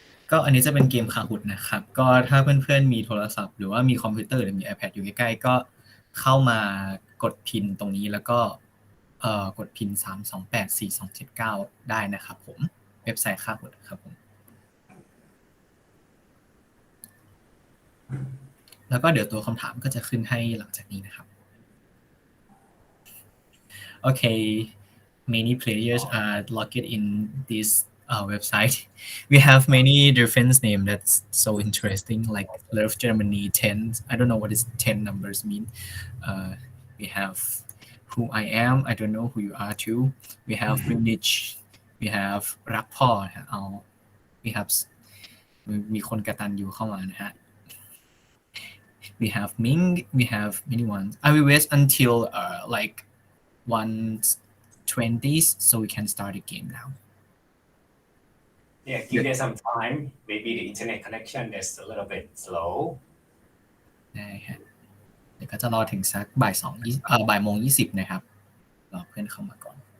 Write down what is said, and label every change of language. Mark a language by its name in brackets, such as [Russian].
[Thai] ก็อันนี้จะเป็นเกมคาฮุดนะครับก็ถ้าเพื่อนๆมีโทรศัพท์หรือว่ามีคอมพิวเตอร์หรือมี iPad อยู่ใกล้ๆก็เข้ามากดพินตรงนี้แล้วก็กดพิน3284279ได้นะครับผมเว็บไซต์คาฮุดครับผมแล้วก็เดี๋ยวตัวคำถามก็จะขึ้นให้หลังจากนี้นะครับ [English] Okay, many players are logged in this website. We have many different names that's so interesting, like Love Germany 10. I don't know what is 10 numbers mean. We have Who I Am. I don't know who you are too. We have Munich. We have รักพ่อ We have [Thai] มีคนกตัญญูเข้ามานะฮะ [English] We have Ming. We have many ones. I will wait until like 20s, so we can start the game now. Yeah, give it some time. Maybe the internet connection is a little bit slow. [Thai] ได้ฮะเดี๋ยวก็จะรอถึงสักบ่ายโมง20นะครับรอเพื่อนเข้ามาก่อน